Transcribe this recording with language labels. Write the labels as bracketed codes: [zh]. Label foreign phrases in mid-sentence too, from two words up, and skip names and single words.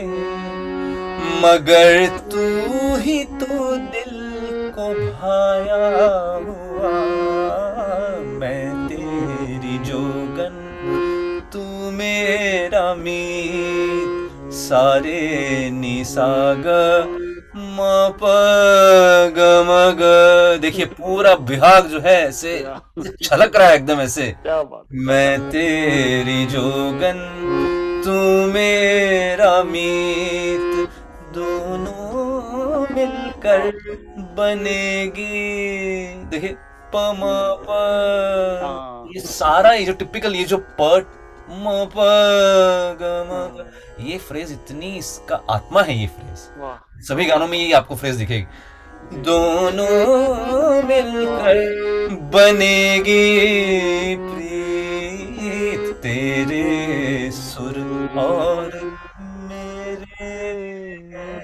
[hi] मगर तू ही तो दिल को भाया हुआ मैं तेरी जोगन तू मेरा मीत सारे निसाग म प ग म ग। देखिए पूरा विभाग जो है ऐसे छलक रहा है एकदम ऐसे। क्या बात मैं तेरी जोगन तू मेरा मीत दोनों मिलकर बनेगी। देखिए प म प ये सारा ये जो टिपिकल ये जो प म प ग म ग ये फ्रेज इतनी इसका आत्मा है ये फ्रेज। वाह सभी गानों में ये आपको फ्रेज दिखेगी। दोनों मिलकर बनेगी प्रीत तेरे सुर और मेरे